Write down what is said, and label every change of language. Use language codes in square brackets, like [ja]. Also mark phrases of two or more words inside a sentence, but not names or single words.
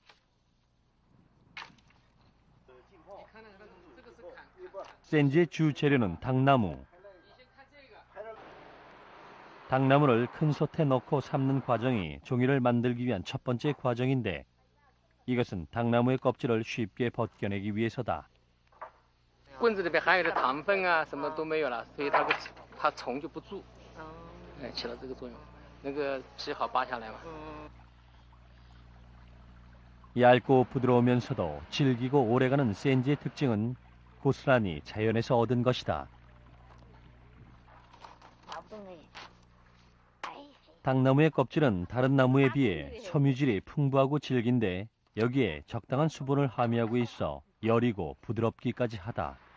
[ko] 센지의 주 재료는 당나무. 당나무를 큰 솥에 넣고 삶는 과정이 종이를 만들기 위한 첫 번째 과정인데 이것은 당나무의 껍질을 쉽게 벗겨내기 위해서다. [zh] 棍子里边含有的糖分啊，什么都没有了，所以它虫就不住，起到这个作用，能够皮好扒下来嘛。 [ko] 얇고 부드러우면서도 질기고 오래가는 센지의 특징은 고스란히 자연에서 얻은 것이다. 당나무의 껍질은 다른 나무에 비해 섬유질이 풍부하고 질긴데 여기에 적당한 수분을 함유하고 있어 여리고 부드럽기까지 하다.